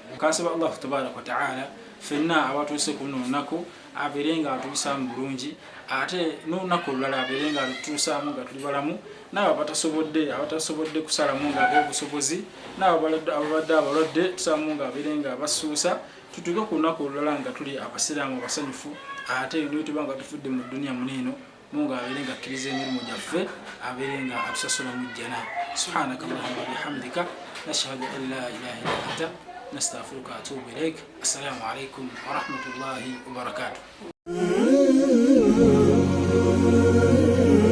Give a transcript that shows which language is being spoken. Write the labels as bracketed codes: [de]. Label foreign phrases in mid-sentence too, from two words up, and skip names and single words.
[lg] Kansaba Allah [ar] تبارك وتعالى [lg] ffenna abatuuse ku luno olunaku abeere nga atuusaamu bulungi ate n'olunaku olulala abeere nga atuusaamu nga tuli balamu n'abo abatasobodde kusalamu nga ab'obusobozi n'abo ababadde abalwadde tusalamu nga abeere nga basuusa tutuuke ku lunaku olulala nga tuli abasiraamu abasanyufu ate ne tuba nga tufudde mu dduniya muno eno Mungu abelenga akkiriza emirimu gyaffe, abelenga atusasula mu jjana. [ar] سبحانك اللهم بحمدك نشهد أن لا إله إلا أنت نستغفرك وأتوب إليك. السلام عليكم ورحمة الله وبركاته.